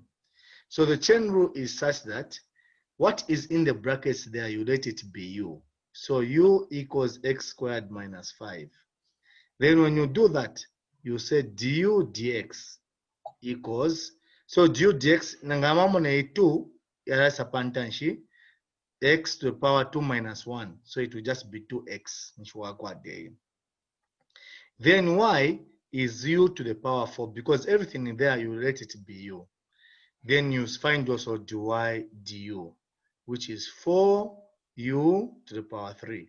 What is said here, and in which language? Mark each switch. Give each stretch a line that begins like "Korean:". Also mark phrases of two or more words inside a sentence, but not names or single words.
English: So the chain rule is such that what is in the brackets there, you let it be u. So u equals x squared minus 5. Then when you do that, you say du dx equals, so du dx, nangamamone 2, yarasa pantanshi, x to the power 2 minus 1. So it will just be 2x. Then y is u to the power 4, because everything in there, you let it be u. Then you find also dy du, which is 4u to the power 3.